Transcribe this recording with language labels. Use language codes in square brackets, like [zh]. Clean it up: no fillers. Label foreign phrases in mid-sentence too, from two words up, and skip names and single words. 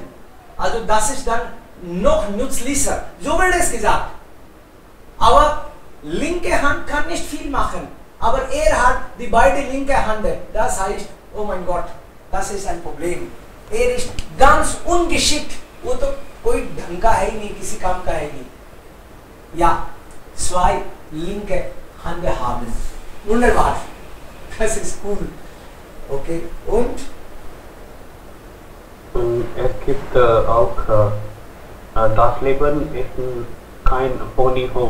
[de] Also das ist dann noch nützlicher. So wird es gesagt. Aber linke Hand kann nicht viel machen. Aber er hat die beiden linke Hände. Das heißt, oh mein Gott, das ist ein Problem. Er ist ganz ungeschickt. [hi] वो तो कोई ढंग का है ही नहीं, किसी काम का है ही नहीं. [de] Ja, zwei linke Hände haben. Wunderbar. Das ist cool. Okay, und? Es gibt auch, das Leben ist kein Ponyhof.